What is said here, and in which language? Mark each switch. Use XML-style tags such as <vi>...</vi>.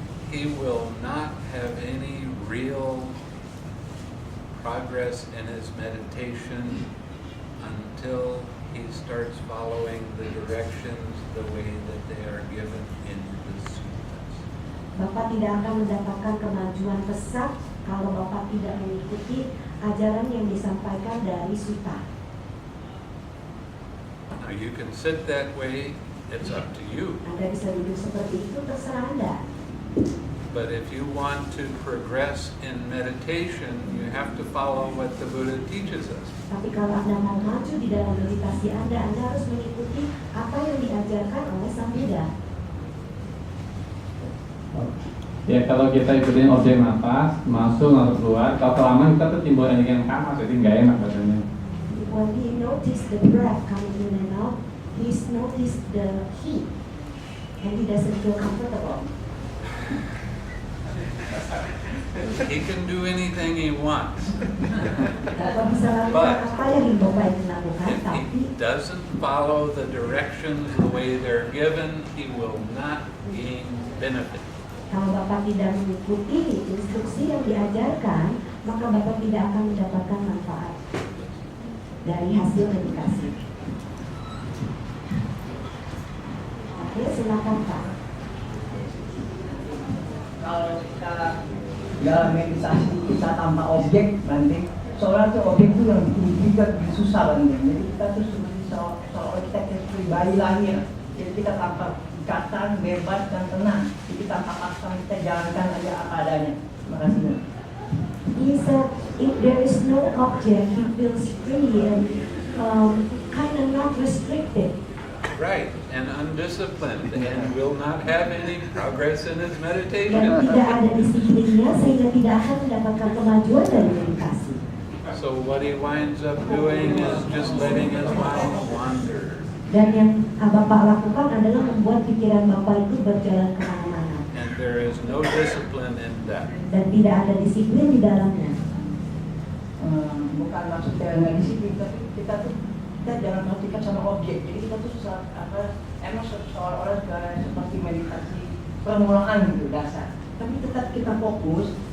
<en>He will not have any real progress in his meditation until he starts following the directions the way that they are given in the suttas.</en> <id>Bapak tidak akan mendapatkan kemajuan pesat kalau Bapak tidak mengikuti ajaran yang disampaikan dari sutta.</id> <en>Now you can sit that way, it's up to you.</en> <id>Anda bisa duduk seperti itu, terserah Anda.</id> <en>But if you want to progress in meditation, you have to follow what the Buddha teaches us.</en> <id>Tapi kalau Anda mau maju di dalam meditasi Anda harus mengikuti apa yang diajarkan oleh Sang Buddha. Ya kalau kita ikutin objek nafas, masuk lalu keluar, kalau kelamaan kita tuh timbul energi yang panas, jadi nggak enak badannya.</id> <en>When he noticed the breath coming in and out, he's noticed the heat, and he doesn't feel comfortable. He can do anything he wants.</en> <id>Bapak bisa lakukan apa yang Bapak ingin lakukan,</id> <en>If</en> <id>tapi</id> <en>he doesn't follow the directions the way they're given, he will not gain benefit.</en> <id>kalau Bapak tidak mengikuti instruksi yang diajarkan, maka Bapak tidak akan mendapatkan manfaat dari hasil meditasi. Oke, silakan Pak. Kalau kita dalam meditasi kita tanpa objek nanti seolah tuh objek itu yang bikin susah nanti. Jadi kita tuh seperti seolah kita seperti bayi lahir. Jadi kita tanpa ikatan, bebas dan tenang. kita paksakan, kita jalankan aja apa adanya. Terima kasih.</id> <en>He said if there is no object, he feels free and kind of not restricted. Right, and undisciplined, and will not have any progress in his</en> <id>Dan</id> <en>meditation.</en> <id>tidak ada disiplinnya sehingga tidak akan mendapatkan kemajuan dari meditasi.</id> <en>So what he winds up doing is just letting his mind wander.</en> <id>Dan yang Bapak lakukan adalah membuat pikiran Bapak itu berjalan kemana-mana.</id> <en>And there is no discipline in that.</en> <id>Dan tidak ada disiplin di dalamnya. Bukan maksudnya nggak disiplin, tapi kita jangan perhatikan sama objek. Jadi kita tuh emang seolah-olah seperti meditasi permulaan gitu dasar. Tapi tetap kita fokus.</id>